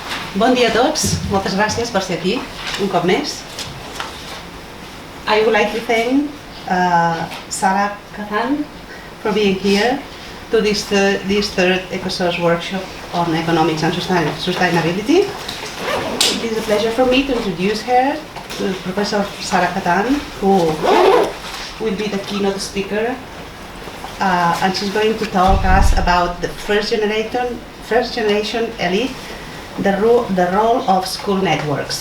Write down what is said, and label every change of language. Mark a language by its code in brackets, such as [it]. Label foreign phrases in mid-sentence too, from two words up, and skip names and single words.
[ca] Bon dia a tots, moltes gràcies per ser aquí, un cop més. [en] I would like to thank Sarah Katan for being here to this third ECO-SOS workshop on economics and sustainability. It is a pleasure for me to introduce her to Professor Sarah Katan, who will be the keynote speaker, and she's going to talk us about the first generation elite, the role of school networks.